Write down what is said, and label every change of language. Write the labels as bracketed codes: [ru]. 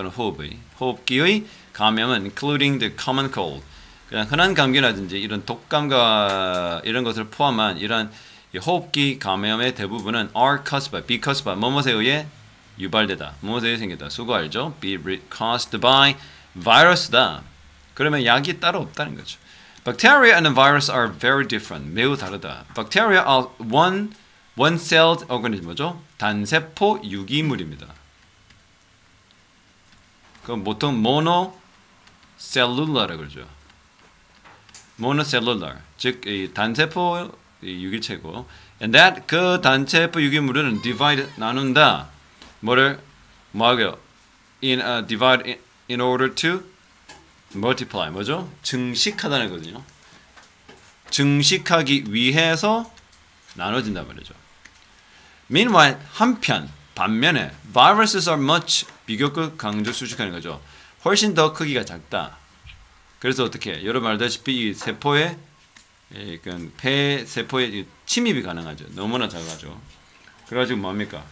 [ko] 또는 호흡기의 감염은 [en] including the common cold. [ko] 그냥 흔한 감기라든지 이런 독감과 이런 것을 포함한 이런 호흡기 감염의 대부분은 [en] are caused by, be caused by, [ko] 뭐뭐에 의해 유발되다. 뭐뭐에 의해 생겼다. 수고 알죠? [en] be caused by virus [ko] 다. 그러면 약이 따로 없다는 거죠. [en] Bacteria and virus are very different. [ko] 매우 다르다. [en] Bacteria are one-celled organism, 뭐죠? [ko] 단세포 유기물입니다. 그럼 보통 monocellular라고 그러죠. monocellular, 즉 이 단세포 유기체고, [en] and that [ko] 그 단세포 유기물은 divide 나눈다. 뭐를 뭐하게요? [en] divide in order to multiply, 뭐죠? [ko] 증식하다는 거거든요. 증식하기 위해서 나눠진단 말이죠. [en] Meanwhile, [ko] 반면에 [en] viruses are much [ko] 비교급 강조 수식하는 거죠. 훨씬 더 크기가 작다. 그래서 어떻게 여러분 알다시피 이 세포에 폐 세포에 침입이 가능하죠. 너무나 작아죠. 그래가지고 뭡니까?